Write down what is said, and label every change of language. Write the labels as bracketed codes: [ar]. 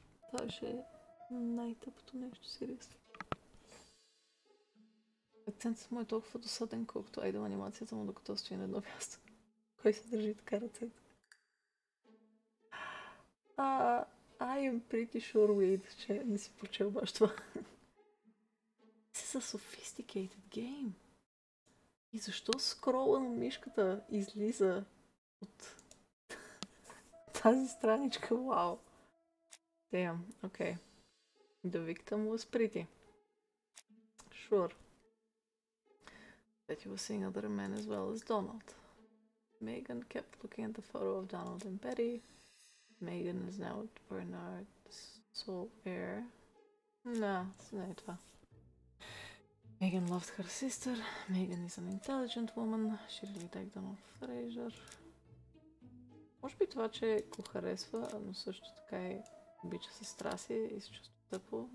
[bg] Това ще е най-тъпото нещо, сериозно. Акцентът му е толкова досаден, колкото айдъл анимацията му, докато стои на едно място. Кой се държи така ръцете? [en] I am pretty sure, [bg] Wade, че не си прочел баш това. [en] This is a sophisticated game. [bg] И защо скрола на мишката излиза от тази страничка? [en] Вау. Damn, okay. The victim was pretty. Sure. Betty was seeing other men as well as Donald. Megan kept looking at the photo of Donald and Betty. Megan is now Bernard's sole heir. [bg] Nah, не е това. [en] Megan loved her sister. Megan is an intelligent woman. She really liked Donald Fraser. [bg] Може би това, че го харесва, но също така и обича сестра си и се чувства тъпо.